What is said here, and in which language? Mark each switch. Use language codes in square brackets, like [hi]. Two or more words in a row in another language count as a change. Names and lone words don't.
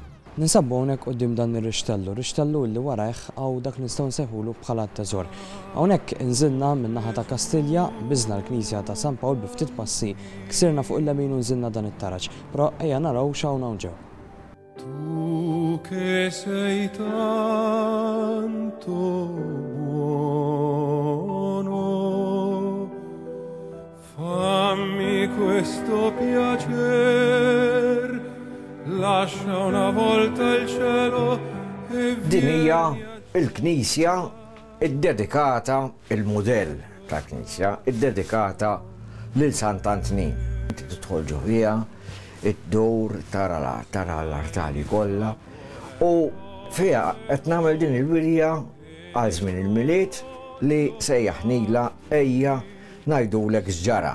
[mt] Ninsabbu hawnhekk quddiem dan ir-rixtellu li warajh hawn dak li nistgħu nsejħulu bħala t-teżor. Hawnhekk inżilna min-naħa ta' Kastilja, biżna l-Knisja ta' San Pawl bi ftit passi, ksirna fuq il-lemin u nżilna dan it-taraġġ. Però ejja naraw x'hawn hawn ġew. [it] Tu che sei tanto buono, fammi questo piacer. Lascia una volta il cielo e [mt] Din hija l-Knisja iddedikata, il-mudell ta' Knisja iddedikata lil Sant'Antnin. Tidħol ġewwija, id-dowr tara l-artali kollha u fiha qed nagħmel din il-wirja għal żmien il-miliet li sejjaħnilha ejja ngħidulek x'ġara.